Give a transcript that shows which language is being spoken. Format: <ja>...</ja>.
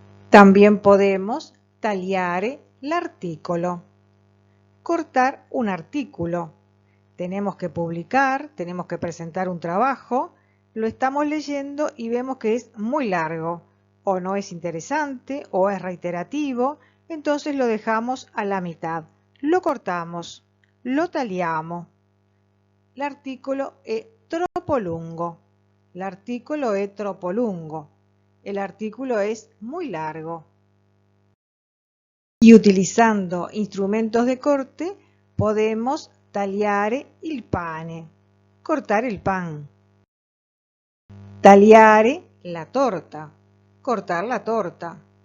<es>También podemos</es> <it>tagliare l'articolo,</it> <es>cortar un artículo. Tenemos que publicar, tenemos que presentar un trabajo, lo estamos leyendo y vemos que es muy largo, o no es interesante, o es reiterativo, entonces lo dejamos a la mitad. Lo cortamos,</es> <it>lo tagliamo. L'articolo è troppo lungo. L'articolo è troppo lungo.</it> <es>El artículo es muy largo. Y utilizando instrumentos de corte podemos</es> <it>tagliare il pane,</it> <es>cortar el pan.</es> <it>Tagliare la torta,</it> <es>cortar la torta.</es>